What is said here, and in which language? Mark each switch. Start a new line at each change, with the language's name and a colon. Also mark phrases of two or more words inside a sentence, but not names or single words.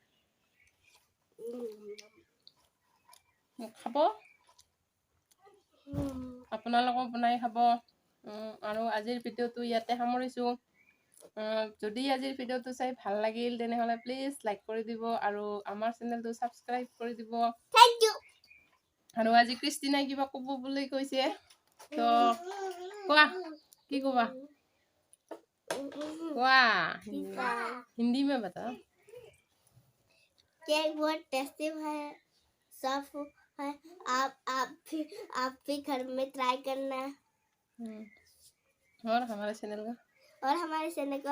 Assamese: খাব আপোনালোকক বনাই খাব আৰু আজিৰ ভিডিওটো ইয়াতে সামৰিছো যদি আজিৰ ভিডিওটো চাই ভাল লাগিল তেনেহলে প্লিজ লাইক কৰি দিব আৰু আমাৰ চেনেলটো সাবস্ক্ৰাইব কৰি দিব
English: thank you
Assamese: আৰু আজি ক্ৰিষ্টিনাই কিবা ক'ব বুলি কৈছে তো কোৱা কি ক'বা
Hindi: वाह हिंदी में बता केक बहुत टेस्टी है सॉफ्ट है आप भी घर में ट्राई करना और हमारे चैनल को